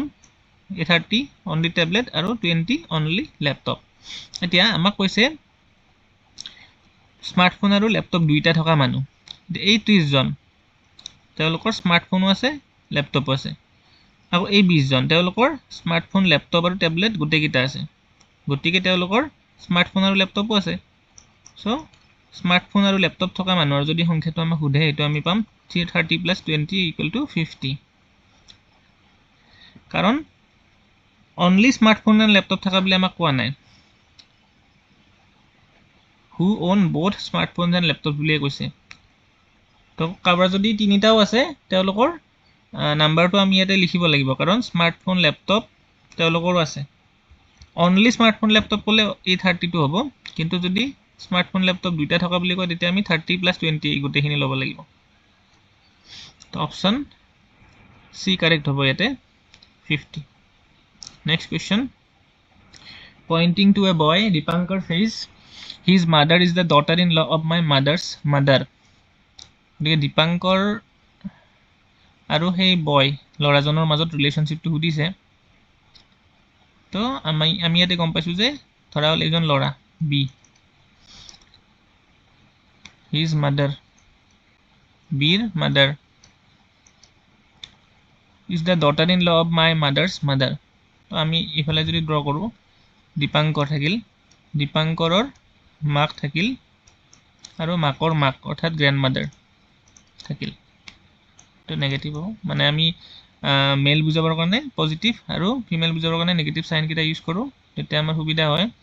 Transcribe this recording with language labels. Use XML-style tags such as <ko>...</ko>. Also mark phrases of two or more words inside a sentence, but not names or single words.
<as>এই 30</as> <en>only tablet</en> <as>আৰু 20</as> <en>only laptop</en> <as>এতিয়া আমাক কৈছে স্মাৰ্টফোন আৰু লেপটপ দুইটা থকা মানুহ এই 30 জন তেওঁলোকৰ স্মাৰ্টফোনো আছে লেপটপো আছে আকৌ এই 20 জন তেওঁলোকৰ স্মাৰ্টফোন লেপটপ আৰু টেবলেট গোটেইকেইটা আছে গতিকে তেওঁলোকৰ স্মাৰ্টফোন আৰু লেপটপো আছে সো স্মাৰ্টফোন আৰু লেপটপ থকা মানুহৰ যদি সংখ্যাটো আমাক সোধে এইটো আমি পাম 30 + 20 = 50 কাৰণ</as> <en>only smartphone</en> <as>আৰু লেপটপ থকা বুলি আমাক কোৱা নাই</as> <en>who own both smartphones and laptops</en> <as>বুলিয়ে কৈছে তো কাৰোবাৰ যদি তিনিটাও আছে তেওঁলোকৰ নাম্বাৰটো আমি ইয়াতে লিখিব লাগিব কাৰণ স্মাৰ্টফোন লেপটপ তেওঁলোকৰো আছে</as> <en>only smartphone</en> <as>লেপটপ ক'লে এই 32 হ'ব কিন্তু যদি স্মাৰ্টফোন লেপটপ দুইটা থকা বুলি কয় তেতিয়া আমি 30 + 20 গোটেইখিনি ল'ব লাগিব তো</as> <en>option C correct</en> <as>হ'ব ইয়াতে 50</as> <en>next question pointing to a boy</en> <as>দীপাংকৰ</as> <en>says his mother is the daughter-in-law of my mother's mother</en> <as>গতিকে দীপাংকৰ আৰু সেই বয় ল'ৰাজনৰ মাজত ৰিলেশ্যনশ্বিপটো সুধিছে তো আমি ইয়াতে গম পাইছোঁ যে ধৰা হ'ল এজন ল'ৰা বি</as> <en>his mother</en> <as>বিৰ</as> <en>mother is the daughter-in-law of my mother's mother</en> <as>তো আমি ইফালে যদি ড্ৰ কৰোঁ দীপাংকৰ থাকিল দীপাংকৰৰ মাক থাকিল আৰু মাকৰ মাক অৰ্থাৎ</as> <en>grand mother</en> <as>থাকিল তো নেগেটিভ হ'ব মানে আমি মেল বুজাবৰ কাৰণে পজিটিভ আৰু ফিমেল বুজাবৰ কাৰণে নেগেটিভ</as> <en>signকেইটা use</en> <as>কৰোঁ তেতিয়া আমাৰ সুবিধা হয়</as>